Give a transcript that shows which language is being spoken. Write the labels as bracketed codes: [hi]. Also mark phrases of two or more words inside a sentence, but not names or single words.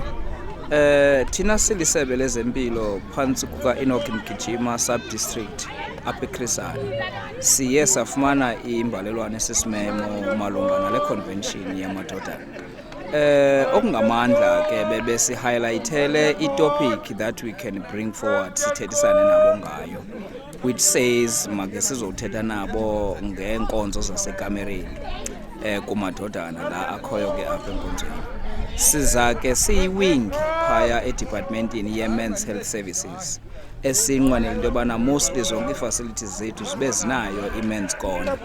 [xh] Thina silisebe lezempilo phantsi kuka-Enoch Mgijima sub-district apha eChrisane. Siye safumana imbalelwane esisimemo malunga nale convention yamadodana. Okungamandla ke bebesihighlightele itopic [en] that we can bring forward [xh] sithethisane nabo ngayo, [en] which says [xh] make sizothetha nabo ngeenkonzo zasekamereni kumadodana la akhoyo ke apha enkonzweni. Siza ke siyiwing phaya edepartmentini ye- [en] men's health services [xh] esinqwenela into yobana mostly zonke ii-facilities zethu zibe zinayo i- [en] men's corner.